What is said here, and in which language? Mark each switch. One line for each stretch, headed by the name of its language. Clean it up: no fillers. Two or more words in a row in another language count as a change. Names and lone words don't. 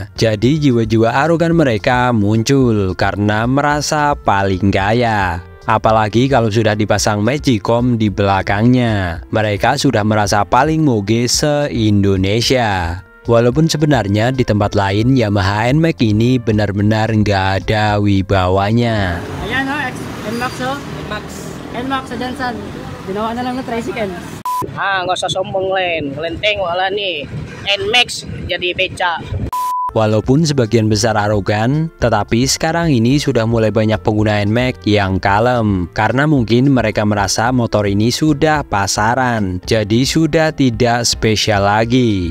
Indonesian: Jadi jiwa-jiwa arogan mereka muncul karena merasa paling kaya. Apalagi kalau sudah dipasang Magicom di belakangnya, mereka sudah merasa paling moge se-Indonesia. Walaupun sebenarnya di tempat lain Yamaha NMAX ini benar-benar nggak ada wibawanya.
Filipino: Ayan o, NMAX o. NMAX sa Jansan. Ginawa na lang na tricycle.
Indonesian: Nggak usah sombong Len tengok lah nih NMAX jadi beca. Walaupun sebagian besar arogan, tetapi sekarang ini sudah mulai banyak pengguna NMAX yang kalem, karena mungkin mereka merasa motor ini sudah pasaran, jadi sudah tidak spesial lagi.